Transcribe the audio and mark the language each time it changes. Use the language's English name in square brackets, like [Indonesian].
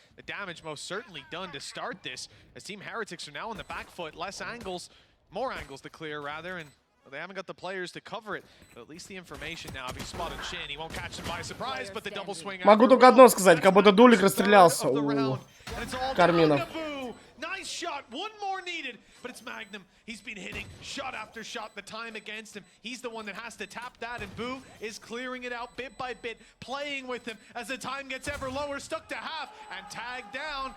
[English] The damage most certainly done to start this. As Team Heretics are now on the back foot, less angles, more angles to clear rather, and they haven't got the players to cover it. But at least the information now, having spotted Shin, he won't catch them by surprise, but the double swing. [Russian] Могу только одно сказать, как будто Дулик расстрелялся у Кармина. [English] Nice shot, one more needed, but it's Magnum. He's been hitting shot after shot, the time against him. He's the one that has to tap that, and Boo is clearing it out bit by bit, playing with him as the time gets ever lower, stuck to half, and tagged down.